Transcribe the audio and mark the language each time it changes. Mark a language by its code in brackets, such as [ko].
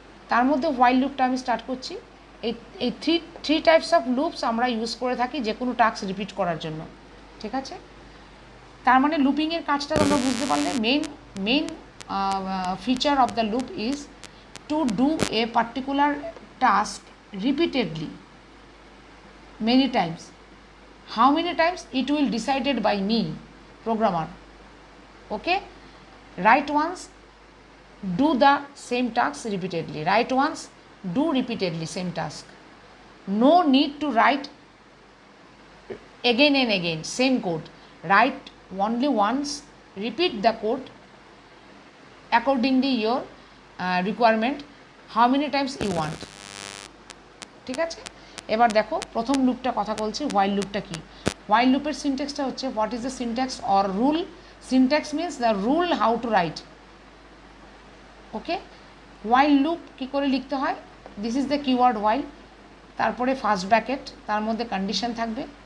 [bn] তার মধ্যে হোয়াইল লুপটা আমি স্টার্ট করছি। এই [en] three types of loops [bn] আমরা ইউজ করে থাকি যে কোনো টাস্ক রিপিট করার জন্য। ঠিক আছে, তার মানে লুপিংয়ের কাজটা তোমরা বুঝতে পারলে। [en] Main feature of the loop is to do a particular task repeatedly many times. How many times? It will decided by me, programmer. Okay, write once, do the same task repeatedly. Write once, do repeatedly same task. No need to write again and again same code. Write only once, repeat the code accordingly your requirement, how many times you want. [bn] ঠিক আছে, এবার দেখো প্রথম লুপটা কথা বলছি। While লুপটা কি? While লুপের সিনট্যাক্সটা হচ্ছে, [en] What is the syntax or rule? Syntax means the rule how to write. [bn] Okay, while loop কী করে লিখতে হয়? [en] this is the keyword while, [bn] তারপরে ফার্স্ট ব্র্যাকেট, তার মধ্যে কন্ডিশন থাকবে।